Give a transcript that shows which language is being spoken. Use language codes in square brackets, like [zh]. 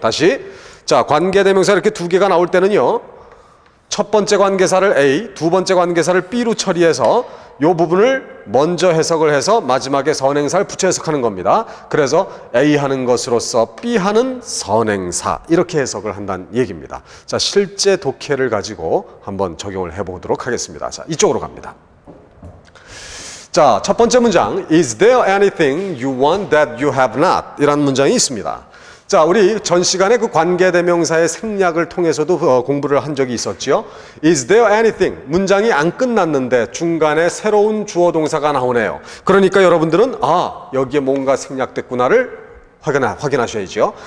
[ko] 다시, 자, 관계대명사 이렇게 두 개가 나올 때는요, 첫 번째 관계사를 A, 두 번째 관계사를 B로 처리해서 이 부분을 먼저 해석을 해서 마지막에 선행사를 붙여 해석하는 겁니다. 그래서 A 하는 것으로서 B 하는 선행사, 이렇게 해석을 한다는 얘기입니다. 자, 실제 독해를 가지고 한번 적용을 해보도록 하겠습니다. 자, 이쪽으로 갑니다. 자, 첫 번째 문장, [en] Is there anything you want that you have not? [ko] 이라는 문장이 있습니다. 자, 우리 전 시간에 그 관계대명사의 생략을 통해서도 공부를 한 적이 있었죠. [en] Is there anything? [ko] 문장이 안 끝났는데 중간에 새로운 주어 동사가 나오네요. 그러니까 여러분들은 여기에 뭔가 생략됐구나를 확인하셔야죠.